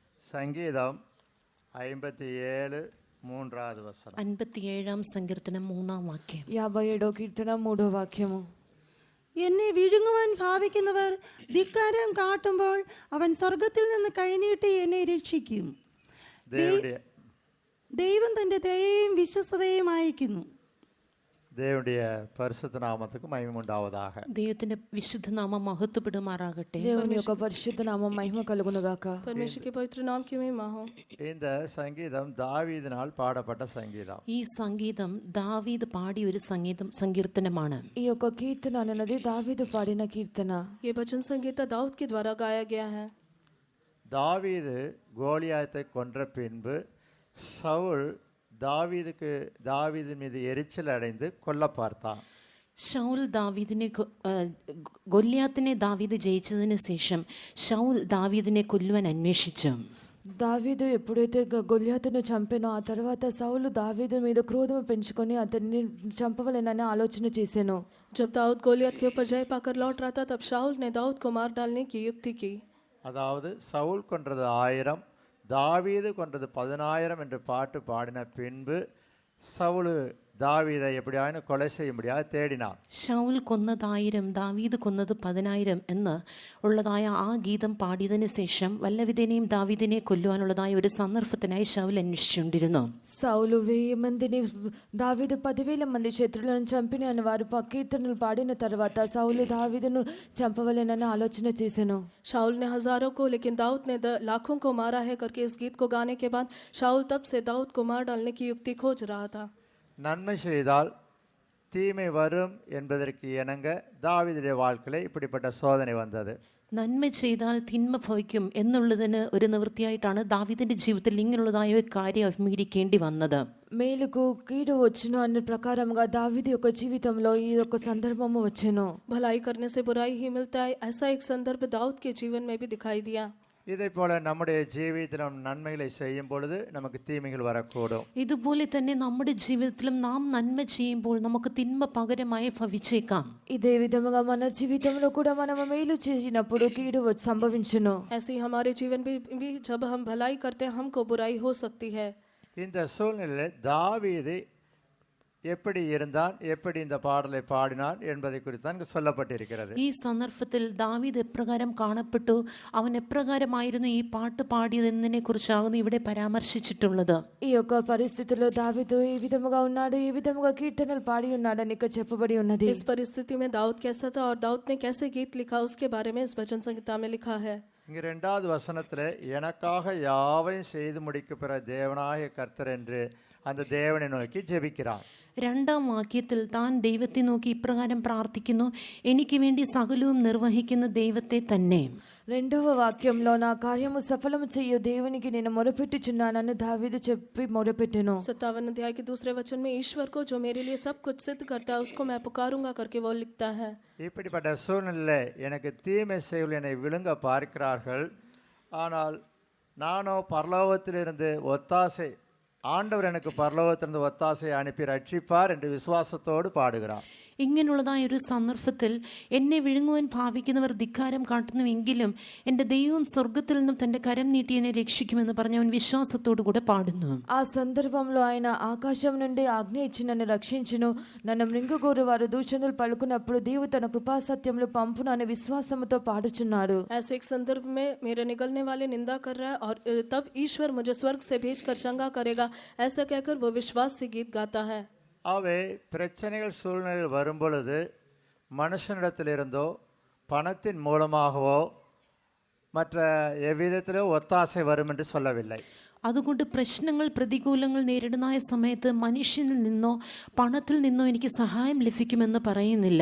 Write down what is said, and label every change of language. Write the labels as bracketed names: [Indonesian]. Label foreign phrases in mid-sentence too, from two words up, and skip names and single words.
[Tamil] சங்கீதம் 57 3வது வசனம். [Malayalam] 57 സങ്കീർത്തനം 3 വാക്യം. 57 കീർത്തനം 3 വാക്യമോ. എന്നെ വിഴുങ്ങുവാൻ ഭാവിക്കുന്നവർ ധിക്കാരം കാട്ടുമ്പോൾ അവൻ സ്വർഗത്തിൽ നിന്ന് കൈനീട്ടി എന്നെ രക്ഷിക്കും. ദൈവം തന്റെ ദയയും വിശ്വസ്തതയും അയക്കുന്നു. [Tamil] தேவனுடைய பரிசுத்த நாமத்துக்கு மகிமை உண்டாவதாக. [Malayalam] ദൈവത്തിന്റെ വിശുദ്ധ നാമം മഹത്വപ്പെടുമാറാകട്ടെ. [Telugu] దేవుని యొక్క పరిశుద్ధ నామం మహిమ కలుగును గాక. [Hindi] परमेश्वर के पवित्र नाम की महिमा हो. [Tamil] இந்த சங்கீதம் தாவீதினால் பாடப்பட்ட சங்கீதம். [Malayalam] ഈ സംഗീതം ദാവീദ് പാടിയ ഒരു സങ്കീർത്തനമാണ്. [Telugu] ఈ యొక్క కీర్తన అన్నది దావీదు పాడిన కీర్తన. [Hindi] ये भजन संगीत दाऊद के द्वारा गाया गया है. [Tamil] தாவீது கோலியாத்தை கொன்ற பின்பு சவுல் தாவீதின் மீது எரிச்சல் அடைந்து கொல்ல பார்த்தான். [Malayalam] ഷൗൽ ഗൊല്യാത്തിനെ ദാവീദ് ജയിച്ചതിന് ശേഷം ഷൗൽ ദാവീദിനെ കൊല്ലുവാൻ അന്വേഷിച്ചു. [Telugu] దావీదు ఎప్పుడైతే గొల్యాతును చంపానో ఆ తర్వాత సౌలు దావీదు మీద క్రోధం పెంచుకొని అతన్ని చంపవలెనని ఆలోచన చేశాను. [Hindi] जब दाऊद गोलियत के ऊपर जय पाकर लौट रहा था तब शाऊल ने दाऊद को मार डालने की युक्ति की. [Tamil] அதாவது சவுல் கொன்றது 1000, தாவீது கொன்றது 10000 என்று பாட்டு பாடின பின்பு சவுல் தாவீதை எப்படியாயினும் கொலை செய்யும்படியாக தேடினான். [Malayalam] ഷൗൽ കൊന്നത് 1000, ദാവീദ് കൊന്നത് 10000 എന്ന് ഉള്ളതായ ആ ഗീതം പാടിയതിനു ശേഷം വല്ലവിധേനയും ദാവീദിനെ കൊല്ലുവാനുള്ളതായ ഒരു സന്ദർഭത്തിനായി ഷൗൽ അന്വേഷിച്ചുകൊണ്ടിരുന്നു. [Telugu] సౌలు 1000 మందిని దావీదు 10,000 మంది శత్రువులను చంపిన అని వారు కీర్తనలు పాడిన తర్వాత సౌలు దావీదును చంపవలెనని ఆలోచన చేశాను. [Hindi] शाऊल ने हजारों को लेकिन दाऊद ने लाखों को मारा है करके इस गीत को गाने के बाद शाऊल तब से दाऊद को मार डालने की युक्ति खोज रहा था. [Tamil] நன்மை செய்தால் தீமை வரும் என்பதற்கு இணங்க தாவீதுடைய வாழ்க்கையில இப்படிப்பட்ட சோதனை வந்தது. [Malayalam] നന്മ ചെയ്താൽ തിന്മ ഭവിക്കും എന്നുള്ളതിന് ഒരു നിവൃത്തിയായിട്ടാണ് ദാവീദിന്റെ ജീവിതത്തിൽ ഇങ്ങനെയുള്ളതായ ഒരു കാര്യം അഭിമുഖീകരിക്കേണ്ടി വന്നത്. [Telugu] మేలుకు కీడు వచ్చును అన్న ప్రకారంగా దావీదు యొక్క జీవితంలో ఈ యొక్క సందర్భము వచ్చెను. [Hindi] भलाई करने से बुराई ही मिलता है, ऐसा एक संदर्भ दाऊद के जीवन में भी दिखाई दिया. [Tamil] இதை போல நம்முடைய ജീവിതത്തിലും നന്മகளை செய்யும் பொழுது நமக்கு தீமைகள் வரக்கூடும். [Malayalam] ഇതുപോലെ തന്നെ നമ്മുടെ ജീവിതത്തിലും നാം നന്മ ചെയ്യുമ്പോൾ നമുക്ക് തിന്മ പകരമായി ഭവിച്ചേക്കാം. [Telugu] ఇదే విధముగా మన జీవితంలో కూడా మనం మేలు చేసినప్పుడు కీడు సంభవించును. [Hindi] ऐसे हमारे जीवन भी जब हम भलाई करते हैं हमको बुराई हो सकती है. [Tamil] இந்த சூழ்நிலையில் தாவீது எப்படி இருந்தான், எப்படி இந்த பாடலை பாடினான் என்பதை குறித்து தான் சொல்லப்பட்டிருக்கிறது. [Malayalam] ഈ സന്ദർഭത്തിൽ ദാവീദ് എപ്രകാരം കാണപ്പെട്ടു, അവൻ എപ്രകാരമായിരുന്നു ഈ പാട്ട് പാടിയതെന്നതിനെ കുറിച്ചാകുന്നു ഇവിടെ പരാമർശിച്ചിട്ടുള്ളത്. [Telugu] ఈ యొక్క పరిస్థితిలో దావీదు ఏ విధముగా ఉన్నాడు, ఏ విధముగా కీర్తనలు పాడి ఉన్నాడని ఇక్కడ చెప్పబడి ఉన్నది. [Hindi] इस परिस्थिति में दाऊद कैसा था और दाऊद ने कैसे गीत लिखा उसके बारे में इस भजन संगीता में लिखा है. [Tamil] இங்க 2வது வசனத்துல எனக்காக யாவையும் செய்து முடிக்கப்படுற தேவனாகிய கர்த்தர் என்று அந்த தேவனை நோக்கி ஜெபிக்கிறான். [Malayalam] 2ാം വാക്യത്തിൽ താൻ ദൈവത്തെ നോക്കി ഇപ്രകാരം പ്രാർത്ഥിക്കുന്നു, എനിക്ക് വേണ്ടി സകലവും നിർവഹിക്കുന്ന ദൈവത്തെ തന്നെ. [Telugu] 2వ వాక్యంలో నా కార్యము సఫలము చేయు దేవునికి నేను మొరపెట్టుచున్నానని దావీదు చెప్పి మొరపెట్టెను. [Hindi] 57 अध्याय के दूसरे वचन में ईश्वर को जो मेरे लिए सब कुछ सिद्ध करता है उसको मैं पुकारूंगा करके वो लिखता है. [Tamil] இப்படிப்பட்ட சூழ்நிலை எனக்கு தீமை செய்கள் என்னை விழுங்க பார்க்கிறார்கள், ஆனால் நானோ பரலோகத்திலிருந்து ஒத்தாசை, ஆண்டவர் எனக்கு பரலோகத்திலிருந்து ஒத்தாசை அனுப்பி ரட்சிப்பார் என்று விசுவாசத்தோடு பாடுகிறார். [Malayalam] ഇങ്ങനെയുള്ളതായ ഒരു സന്ദർഭത്തിൽ എന്നെ വിഴുങ്ങുവാൻ ഭാവിക്കുന്നവർ ധിക്കാരം കാട്ടുന്നുവെങ്കിലും എൻ്റെ ദൈവം സ്വർഗത്തിൽ നിന്നും തൻ്റെ കരം നീട്ടി എന്നെ രക്ഷിക്കുമെന്ന് പറഞ്ഞ് അവൻ വിശ്വാസത്തോടു കൂടെ പാടുന്നു. [Telugu] ఆ సందర్భంలో ఆయన ఆకాశం నుండి ఆజ్ఞ ఇచ్చి నన్ను రక్షించును, నన్ను మృంగగోరు వారు దూషణలు పలుకున్నప్పుడు దేవుడు తన కృపా సత్యములు పంపును అనే విశ్వాసముతో పాడుచున్నాడు. [Hindi] ऐसे एक संदर्भ में मेरे निगलने वाले निंदा कर रहा है और तब ईश्वर मुझे स्वर्ग से भेजकर चंगा करेगा, ऐसा कहकर वो विश्वास से गीत गाता है. [Tamil] அவை பிரச்சனைகள் சூழ்நிலையில் வரும்பொழுது மனுஷனிடத்திலிருந்தோ பணத்தின் மூலமாகவோ மற்ற எவ்விதத்திலோ ஒத்தாசை வரும் என்று சொல்லவில்லை. [Malayalam] അതുകൊണ്ട് പ്രശ്നങ്ങൾ പ്രതികൂലങ്ങൾ നേരിടുന്ന സമയത്ത് മനുഷ്യനിൽ നിന്നോ പണത്തിൽ നിന്നോ എനിക്ക് സഹായം ലഭിക്കുമെന്ന് പറയുന്നില്ല.